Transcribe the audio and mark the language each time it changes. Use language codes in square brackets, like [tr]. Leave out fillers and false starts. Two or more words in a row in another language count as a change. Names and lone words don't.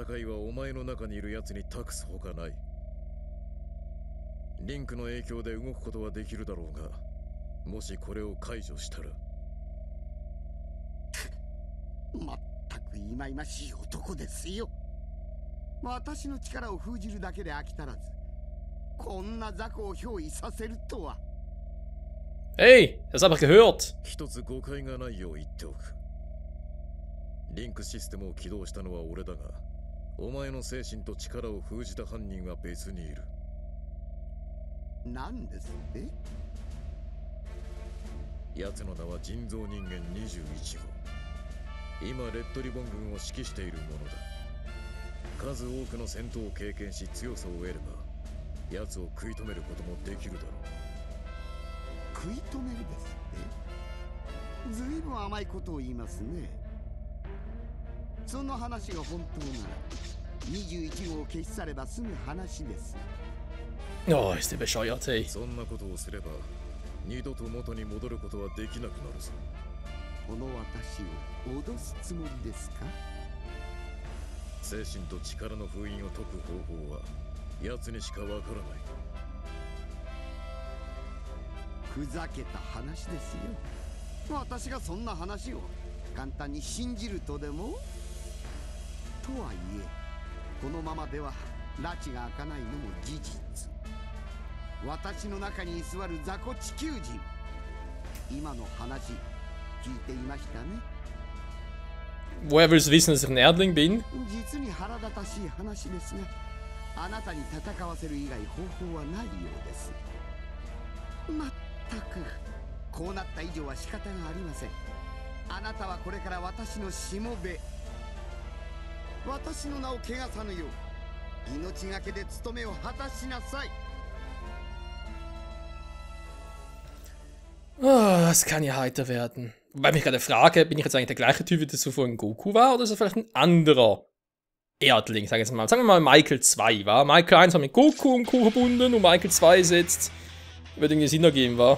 [ja] 戦いはお前の中にいる奴に託すほかない。リンクの影響で動くことはできるだろうが、もしこれを解除したら。まったく忌々しい男ですよ。私の力を封じるだけで飽き足らず、こんな雑魚を憑依させるとは。 [de] Hey, das hab ich gehört. [ja] 一つ誤解がないよう言っておく。リンクシステムを起動したのは俺だが、お前の精神と力を封じた犯人は別にいる。何ですって？奴の名は人造人間21号。今レッドリボン軍を指揮しているものだ。数多くの戦闘を経験し強さを得れば、奴を食い止めることもできるだろう。食い止めるですって。ずいぶん甘いことを言いますね。その話が本当なら21号を消し去れば済む話です。 [de] Oh, ist der bescheuert, ey. [ja] そんなことをすれば二度と元に戻ることはできなくなるぞ。この私を脅すつもりですか？精神と力の封印を解く方法は奴にしかわからない。ふざけた話ですよ。私がそんな話を簡単に信じるとでも？とはいえ、このままでは拉致が開かないのも事実。私の中に居座る雑魚地球人、今の話聞いていましたね。 [de] Woher willst du wissen, dass ich ein Erdling bin? [ja] 実に腹立たしい話ですが、あなたに戦わせる以外方法はないようです。まったく、こうなった以上は仕方がありません。あなたはこれから私のしもべ、私の名を汚さぬよう命がけで務めを果たしなさい。 [de] Oh, das kann ja heiter werden. Wobei ich mich gerade frage, bin ich jetzt eigentlich der gleiche Typ, wie das zuvor in Goku war, oder ist das vielleicht ein anderer Erdling, sag ich jetzt mal. Sagen wir mal Michael 2, war? Michael 1 war mit Goku und Co. verbunden und Michael 2 ist jetzt, wird irgendwie Sinn ergeben, war?